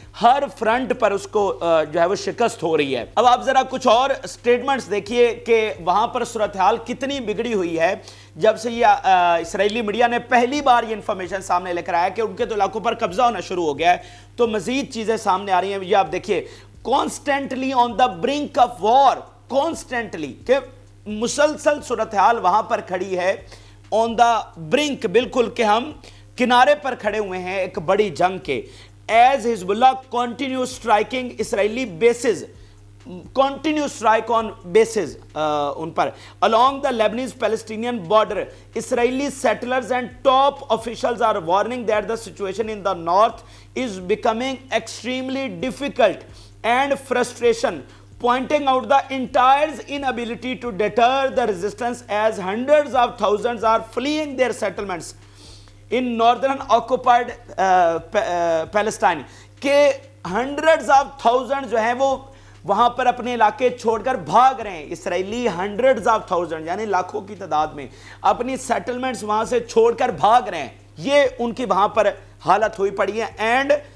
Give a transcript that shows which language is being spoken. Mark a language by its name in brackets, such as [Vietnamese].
[Urdu] ہر front پر اس کو جو ہے وہ شکست ہو رہی ہے۔ اب آپ ذرا کچھ اور سٹیٹمنٹس دیکھیے کہ وہاں پر صورتحال کتنی بگڑی ہوئی ہے جب سے یہ اسرائیلی میڈیا نے پہلی بار یہ انفارمیشن سامنے لے کر آیا کہ ان کے تو علاقوں پر قبضہ ہونا شروع ہو گیا ہے، تو مزید چیزیں سامنے آ رہی ہیں۔ یہ آپ دیکھیے، [English] constantly on the brink of war, constantly, [Urdu] کہ مسلسل صورتحال وہاں پر کھڑی ہے، [English] on the brink, [Urdu] بالکل کہ ہم کنارے پر کھڑے ہوئے ہیں ایک بڑی جنگ کے۔ [English] As Hezbollah continue striking Israeli bases, continue strike on bases ان پر along the Lebanese Palestinian border. Israeli settlers and top officials are warning that the situation in the north is becoming extremely difficult and frustration, pointing out the entire's inability to deter the resistance as hundreds of thousands are fleeing their settlements in northern occupied Palestine. [Urdu] کہ [English] hundreds of thousands [Urdu] جو ہیں وہ وہاں پر اپنے علاقے چھوڑ کر بھاگ رہے ہیں، اسرائیلی [English] hundreds of thousand [Urdu] یعنی لاکھوں کی تعداد میں اپنی سیٹلمنٹس وہاں سے چھوڑ کر بھاگ رہے ہیں، یہ ان کی وہاں پر حالت ہوئی پڑی ہے۔ اینڈ